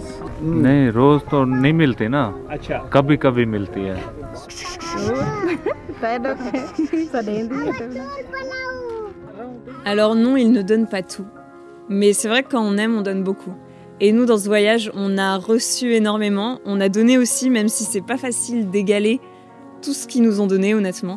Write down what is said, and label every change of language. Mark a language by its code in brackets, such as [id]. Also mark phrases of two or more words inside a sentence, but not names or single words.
[hi] नहीं रोज तो नहीं मिलती ना। अच्छा कभी कभी मिलती है। [fr] Alors non, ils ne donnent pas tout, mais c'est vrai que quand on aime, on donne beaucoup. Et nous, dans ce voyage, on a reçu énormément, on a donné aussi, même si c'est pas facile d'égaler tout ce qu'ils nous ont donné, honnêtement.